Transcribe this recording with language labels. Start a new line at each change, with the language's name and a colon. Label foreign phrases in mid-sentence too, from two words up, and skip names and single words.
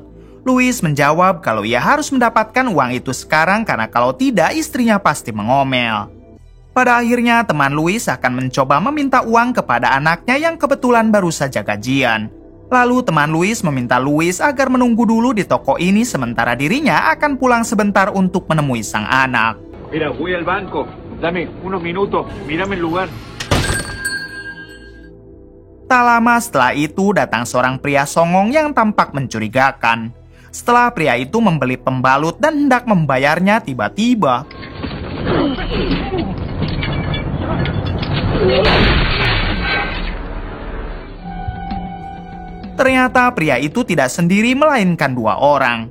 Indonesian: Luis menjawab kalau ia harus mendapatkan uang itu sekarang karena kalau tidak istrinya pasti mengomel. Pada akhirnya teman Luis akan mencoba meminta uang kepada anaknya yang kebetulan baru saja gajian. Lalu teman Luis meminta Luis agar menunggu dulu di toko ini sementara dirinya akan pulang sebentar untuk menemui sang anak.
Spanish: Mira, voy al banco. Dame unos minutos. Mírame el lugar.
Indonesian: Tak lama setelah itu datang seorang pria songong yang tampak mencurigakan. Setelah pria itu membeli pembalut dan hendak membayarnya, tiba-tiba ternyata pria itu tidak sendiri melainkan dua orang.